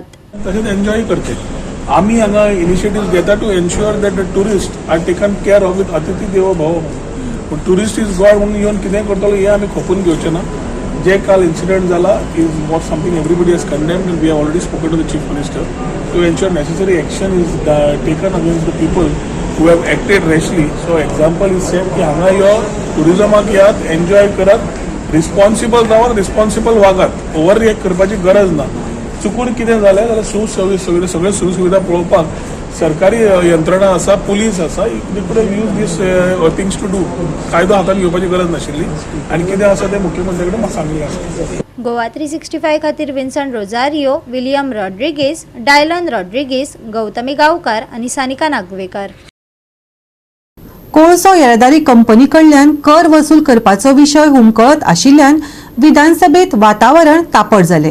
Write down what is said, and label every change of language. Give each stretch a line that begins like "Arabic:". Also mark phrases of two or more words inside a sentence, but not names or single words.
Konkani: तशेंच एन्जॉय करते. आमी हांगा इनिशिएटिव्ह घेता
English: to ensure that the tourist are taken care of with
Sanskrit: अतिथी देवो भव.
Konkani: पूण
English: tourist is God
Konkani: म्हणून येवन कितें करतलो हें आमी खपून घेवचें ना. जे काल इन्सिडेंट जाला
English: is what something everybody has condemned and we have already spoken to the chief minister to ensure necessary action is taken against the people who have acted rashly. So example is set
Konkani: की हांगा यो टुरिजमाक यात एन्जॉय करत, रिस्पॉन्सिबल जावन रिस्पॉन्सिबल वागात.
English: over react
Konkani: करपाची गरज ना. चुकून कितें जालें जाल्यार सुविधा सगळ्यो सुविधा पळोवपाक सरकारी यंत्रणा आसा, पुलीस आसा.
English: they could have use this things to do.
Konkani: कायदो हातान घेवपाची गरज नाशिल्ली आनी कितें आसा तें मुख्यमंत्री कडेन म्हाका सांगलें आसा. गोवा 365 खातीर विन्संट रोजारियो, विलियम रॉड्रिगीस, डायलन रॉड्रिगीस, गौतमी गांवकार आनी सानिका नागवेकर. कोळसो येरादारी कंपनी कडल्यान कर वसूल करपाचो विशय हुमकळत आशिल्ल्यान विधानसभेत वातावरण तापट जालें.